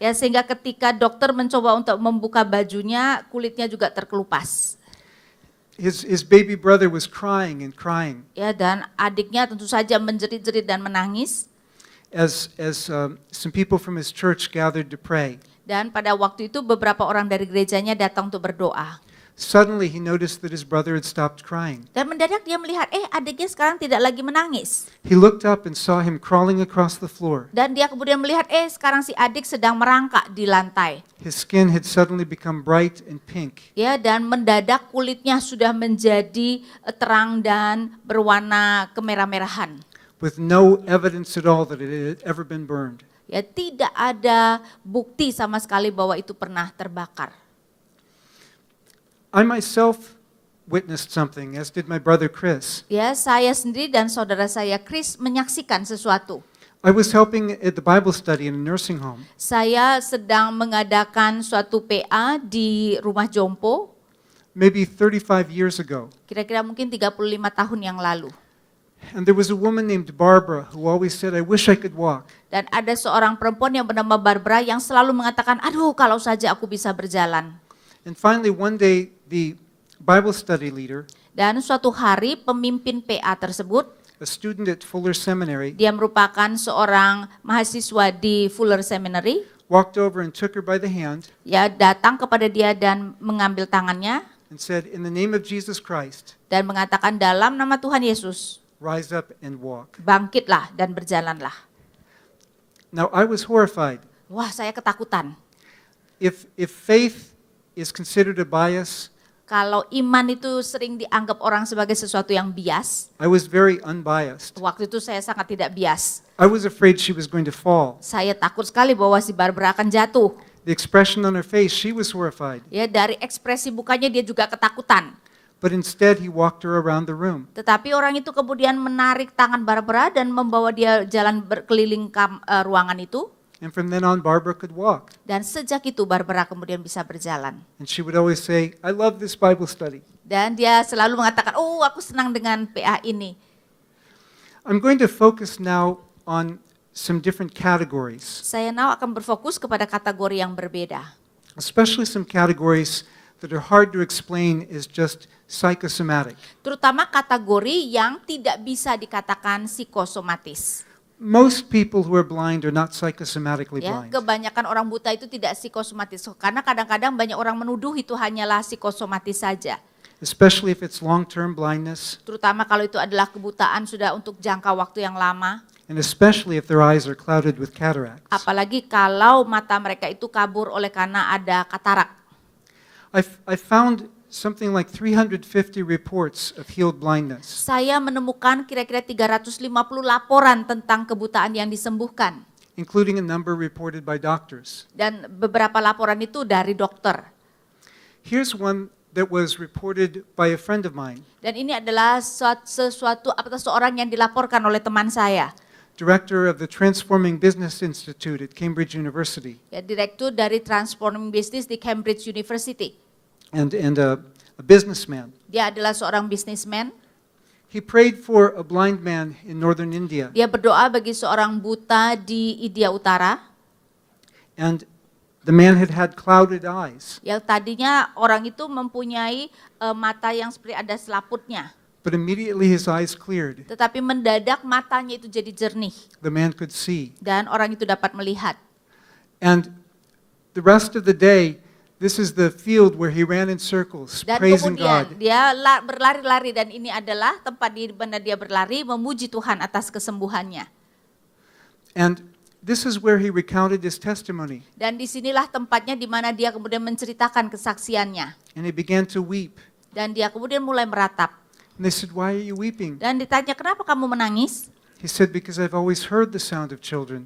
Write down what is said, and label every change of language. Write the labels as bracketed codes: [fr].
[id] Ya, sehingga ketika dokter mencoba untuk membuka bajunya, kulitnya juga terkelupas. [en] His baby brother was crying and crying [id] Ya, dan adiknya tentu saja menjerit-jerit dan menangis. [en] as some people from his church gathered to pray. [id] Dan pada waktu itu beberapa orang dari gerejanya datang untuk berdoa. [en] Suddenly he noticed that his brother had stopped crying. [id] Dan mendadak dia melihat, adiknya sekarang tidak lagi menangis. [en] He looked up and saw him crawling across the floor. [id] Dan dia kemudian melihat, sekarang si adik sedang merangkak di lantai. [en] His skin had suddenly become bright and pink. [id] Ya, dan mendadak kulitnya sudah menjadi terang dan berwarna kemerah-merahan. [en] With no evidence at all that it had ever been burned. [id] Ya, tidak ada bukti sama sekali bahwa itu pernah terbakar. [en] I myself witnessed something, as did my brother Chris. [id] Ya, saya sendiri dan saudara saya Chris menyaksikan sesuatu. [en] I was helping at the Bible study in a nursing home. [id] Saya sedang mengadakan suatu PA di rumah jompo, [en] Maybe 35 years ago. [id] kira-kira mungkin 35 tahun yang lalu. [en] And there was a woman named Barbara who always said, I wish I could walk. [id] Dan ada seorang perempuan yang bernama Barbara yang selalu mengatakan, aduh kalau saja aku bisa berjalan. [en] And finally, one day, the Bible study leader, [id] Dan suatu hari pemimpin PA tersebut, [en] a student at Fuller Seminary, [id] dia merupakan seorang mahasiswa di Fuller Seminary, [en] walked over and took her by the hand [id] ya datang kepada dia dan mengambil tangannya [en] and said, in the name of Jesus Christ, [id] dan mengatakan dalam nama Tuhan Yesus, [en] rise up and walk. [id] bangkitlah dan berjalanlah. [en] Now, I was horrified. [id] Wah, saya ketakutan. [en] If faith is considered a bias, [id] Kalau iman itu sering dianggap orang sebagai sesuatu yang bias, [en] I was very unbiased. [id] waktu itu saya sangat tidak bias. [en] I was afraid she was going to fall. [id] Saya takut sekali bahwa si Barbara akan jatuh. [en] The expression on her face, she was horrified. [id] Ya, dari ekspresi mukanya dia juga ketakutan. [en] But instead, he walked her around the room. [id] Tetapi orang itu kemudian menarik tangan Barbara dan membawa dia jalan berkeliling ruangan itu. [en] And from then on, Barbara could walk. [id] Dan sejak itu Barbara kemudian bisa berjalan. [en] And she would always say, I love this Bible study. [id] Dan dia selalu mengatakan, aku senang dengan PA ini. [en] I'm going to focus now on some different categories, [id] Saya now akan berfokus kepada kategori yang berbeda. [en] especially some categories that are hard to explain as just psychosomatic. [id] Terutama kategori yang tidak bisa dikatakan psikosomatis. [en] Most people who are blind are not psychosomatically [id] Ya, [en] blind. [id] kebanyakan orang buta itu tidak psikosomatis. Karena kadang-kadang banyak orang menuduh itu hanyalah psikosomatis saja. [en] Especially if it's long-term blindness, [id] Terutama kalau itu adalah kebutaan sudah untuk jangka waktu yang lama. [en] and especially if their eyes are clouded with cataracts. [id] Apalagi kalau mata mereka itu kabur oleh karena ada katarak. [en] I found something like 350 reports of healed blindness. [id] Saya menemukan kira-kira 350 laporan tentang kebutaan yang disembuhkan. [en] Including a number reported by doctors. [id] Dan beberapa laporan itu dari dokter. [en] Here's one that was reported by a friend of mine. [id] Dan ini adalah seorang yang dilaporkan oleh teman saya. [en] director of the Transforming Business Institute at Cambridge University, [id] Ya, direktur dari Transforming Business di Cambridge University. [en] and a businessman. [id] Dia adalah seorang businessman. [en] He prayed for a blind man in northern India, [id] Dia berdoa bagi seorang buta di India Utara [en] and the man had had clouded eyes. [id] yang tadinya orang itu mempunyai mata yang seperti ada selaputnya. [en] But immediately his eyes cleared. [id] Tetapi mendadak matanya itu jadi jernih [en] The man could see. [id] dan orang itu dapat melihat. [en] And the rest of the day, this is the field where he ran in circles, [id] Dan [en] praising [id] kemudian dia berlari-lari dan ini adalah tempat di mana dia berlari memuji Tuhan atas kesembuhannya. [en] And this is where he recounted his testimony. [id] Dan disinilah tempatnya di mana dia kemudian menceritakan kesaksiannya. [en] And he began to weep. [id] Dan dia kemudian mulai meratap. [en] And they said, "Why are you weeping?" [id] Dan ditanya, kenapa kamu menangis? [en] He said, "Because I've always heard the sound of children,